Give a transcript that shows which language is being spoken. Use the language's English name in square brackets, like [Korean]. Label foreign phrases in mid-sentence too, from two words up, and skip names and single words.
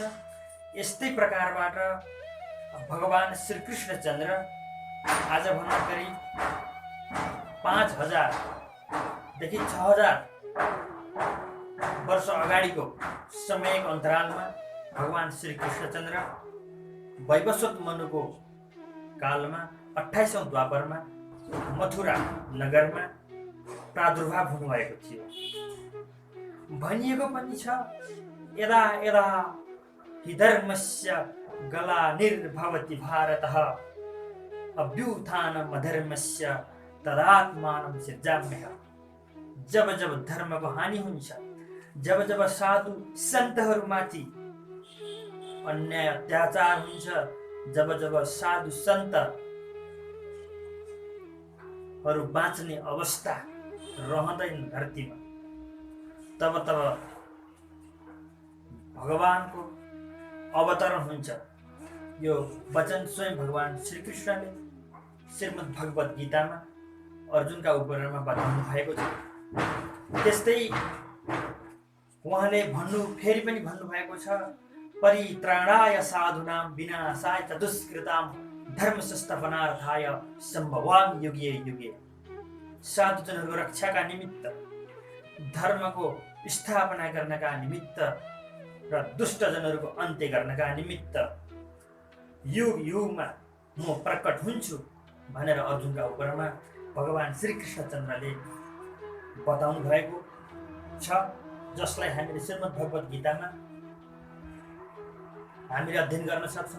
[Nepali] यस्तै प्रकारबाट भगवान श्री कृष्णचन्द्र आजभन्दा करिब 5000 देखि 6000 वर्ष अगाडिको समयको अन्तरालमा भगवान श्री कृष्णचन्द्र वैवस्वत मनुको कालमा 28औं द्वापरमा मथुरा नगरमा प्रादुर्भाव हुनुभएको थियो। भनिएको पनि छ, [Sanskrit] यदा यदा हि धर्मस्य ग्लानिर्भवति भारतः अभ्युत्थानम् अधर्मस्य तदात्मानं सृजाम्यहम्। [Nepali] जब जब धर्मको हानि हुन्छ, जब जब साधु सन्तहरूमाथि अन्याय अत्याचार हुन्छ, जब जब साधु सन्तहरू अरू बाँच्ने अवस्था रहँदैन धरतीमा, तब भगवानको अवतरण हुन्छ। यो वचन स्वयं भगवान श्रीकृष्णले श्रीमद् भगवत गीतामा अर्जुनका उपरमा बताउनु भएको छ। त्यस्तै उहाँले फेरि पनि भन्नुभएको छ, [Sanskrit] परित्राणाय साधूनां विनाशाय च दुष्कृतां धर्म संस्थापनार्थाय सम्भवामि युगे युगे। [Nepali] साधुजनहरूको रक्षाका निमित्त, धर्मको स्थापना गर्नका निमित्त र दुष्टजनहरूको अन्त्य गर्नका निमित्त युग युगमा म प्रकट हुन्छु भनेर अर्जुनका उपरमा भगवान श्रीकृष्णचन्द्रले बताउनु भएको छ, जसलाई हामीले श्रीमद् भगवत गीतामा हामीले अध्ययन गर्न सक्छौँ।